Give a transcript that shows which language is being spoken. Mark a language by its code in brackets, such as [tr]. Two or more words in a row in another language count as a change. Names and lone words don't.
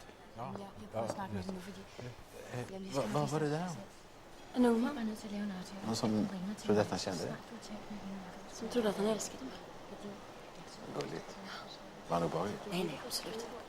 [da] Ja, jag prøver at snakke med dem nu, fordi jeg lige skal... [sv] Vad var det där? En ung man [da] Jeg er nødt til at lave en aftale. [sv] Någon som trodde att han kände det? som trodde att han älskade mig. Gulligt. Var han obehaglig? Nej, absolut.